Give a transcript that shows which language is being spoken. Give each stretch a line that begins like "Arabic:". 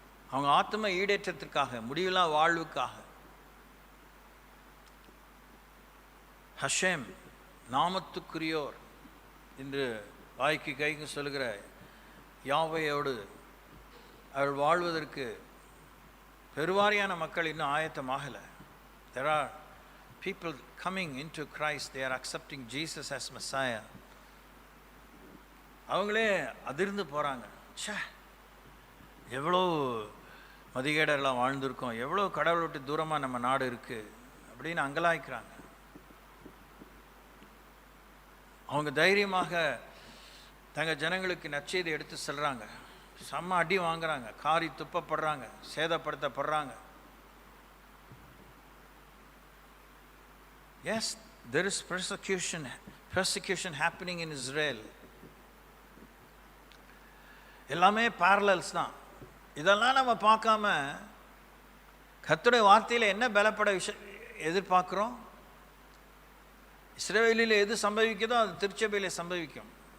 Tamil: அவங்க ஆத்ம ஈடேற்றத்திற்காக, முடிவில்லா வாழ்வுக்காக, ஹஷேம் நாமத்துக்குரியோர் என்று வாய்க்கு கைக்கு சொல்லுகிற யாவையோடு அவர்கள் வாழ்வதற்கு பெருவாரியான மக்கள் இன்னும் ஆயத்தமாகலை.
English: There are people coming into Christ, they are accepting Jesus as Messiah.
Tamil: அவங்களே அதிர்ந்து போகிறாங்க. எவ்வளோ மதிகேடரெல்லாம் வாழ்ந்திருக்கோம், எவ்வளோ கடவுளை விட்டு தூரமாக நம்ம நாடு இருக்குது அப்படின்னு அங்கலாய்க்கிறாங்க. அவங்க தைரியமாக தங்கள் ஜனங்களுக்கு நற்செய்தி எடுத்து செல்கிறாங்க. செம்ம அடி வாங்குறாங்க, காரி துப்பப்படுறாங்க, சேதப்படுத்தப்படுறாங்க.
English: Yes, there is persecution happening in Israel.
Tamil: எல்லாமே parallels தான். இதெல்லாம் நம்ம பார்க்காம கர்த்தருடைய வார்த்தையில் என்ன பலப்பட எதிர்பார்க்குறோம்? இஸ்ரவேலில் எது சம்பவிக்குதோ அது திருச்சபையில் சம்பவிக்கும்.